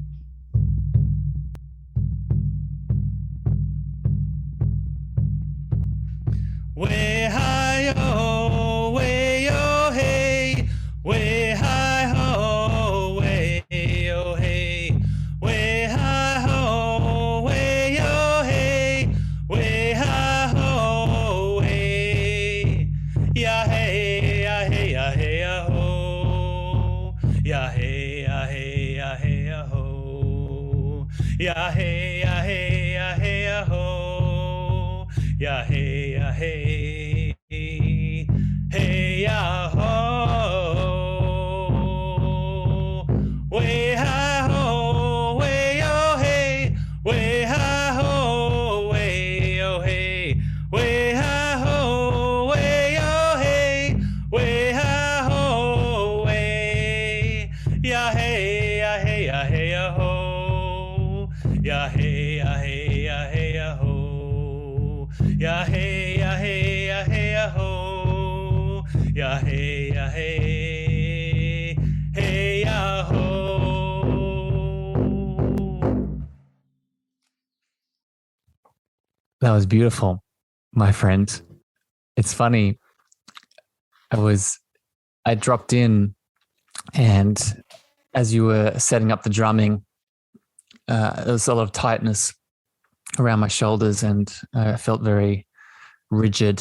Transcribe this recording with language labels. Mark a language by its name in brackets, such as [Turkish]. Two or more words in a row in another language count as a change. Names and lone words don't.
[English] Way high oh, way oh hey, way high ho, way oh hey, way high ho, way oh hey, way high ho, way, ya hey, ya hey, ya hey, ya ho, ya hey, ya hey, ya hey, ya ho, ya hey, ya hey, ya hey, ya ho, ya hey, ya hey, hey, ya ho, way high ho, way oh hey, way high ho, way oh hey, way high ho, way oh hey, way high ho, way, ya hey, ya hey, ya hey, ya ho, ya hey, ya hey, ya hey, ya ho, ya hey, ya hey, ya hey, ya ho, ya hey, ya hey, hey, ya ho. That was beautiful, my friend. It's funny. I dropped in, and as you were setting up the drumming, there was a lot of tightness around my shoulders, and I felt very rigid.